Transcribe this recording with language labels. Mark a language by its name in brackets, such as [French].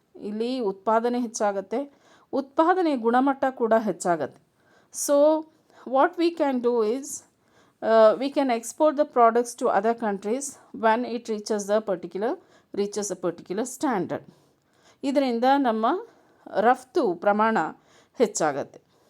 [Kannada] ಇಲ್ಲಿ ಉತ್ಪಾದನೆ ಹೆಚ್ಚಾಗುತ್ತೆ, ಉತ್ಪಾದನೆ ಗುಣಮಟ್ಟ ಕೂಡ ಹೆಚ್ಚಾಗುತ್ತೆ. [English] So what we can do is we can export the products to other countries when it reaches a particular standard. [Kannada] ಇದರಿಂದ ನಮ್ಮ ರಫ್ತು ಪ್ರಮಾಣ ಹೆಚ್ಚಾಗತ್ತೆ.